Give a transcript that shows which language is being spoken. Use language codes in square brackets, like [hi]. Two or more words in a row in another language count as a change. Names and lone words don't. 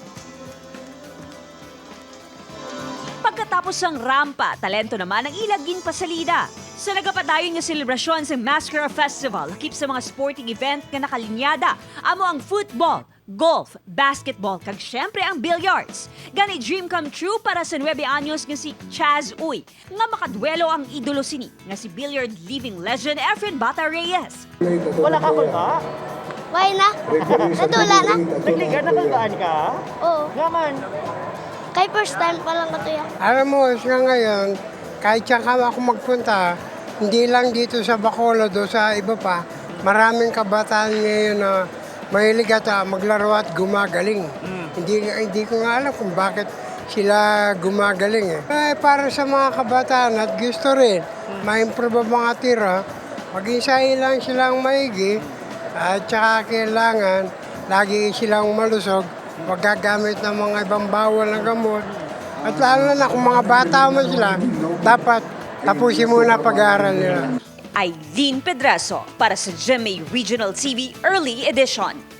[hil] Pagkatapos sang rampa, talento naman ang ilagin pasalida. Sa nagapadayon nga selebrasyon sa Masquerade Festival, lakip sa mga sporting event nga nakalinyada, amo ang football, golf, basketball, kag syempre ang billiards. Gani [en] dream come true [hil] para sa 9 anyos nga si Chaz Uy, nga makadwelo ang idolo sini, nga si [en] billiard living legend [hil] Efren Bata Reyes. Wala ka kulba? Why na? Natula na. Nagligar na kulbaan ka? Oo. Gaman. Kay [en] first time [hil] pa lang ito yan. [tl] Alam mo, siya ngayon, kahit saan ka ako magpunta, hindi lang dito sa Bacolod o sa iba pa, maraming kabataan ngayon na mahilig at maglaro at gumagaling. Hindi ko nga alam kung bakit sila gumagaling. Para sa mga kabataan at gusto rin, ma-improve ang mga tira, mag-isay lang silang maigi at saka kailangan lagi silang malusog, magagamit ng mga ibang bawal na gamot. At lalo na kung mga bata man sila, dapat tapusin muna pag-aaral nila. Aileen Pedraso para sa GMA Regional TV Early Edition.